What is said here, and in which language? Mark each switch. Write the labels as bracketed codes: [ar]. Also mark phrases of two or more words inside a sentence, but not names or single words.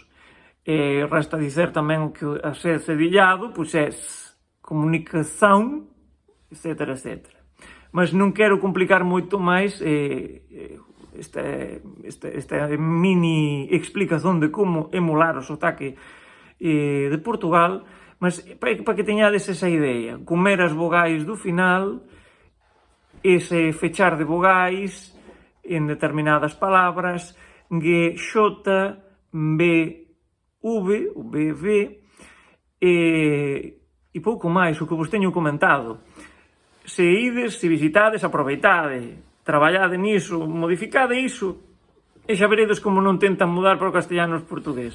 [pt] Resta dizer também que a ser cedilhado, pois é comunicação, etc, etc. Mas não quero complicar muito mais esta mini explicação de como emular o sotaque de Portugal, [gl] mas para que tenhades essa ideia, comer as vogais do final, ese fechar de vogais en determinadas palabras, G, X, B, V, o BV, e pouco máis, o que vos teño comentado. Se ides, se visitades, aproveitade, traballade niso, modificade iso, e xa veredes como non tentan mudar para o castellano os portugueses.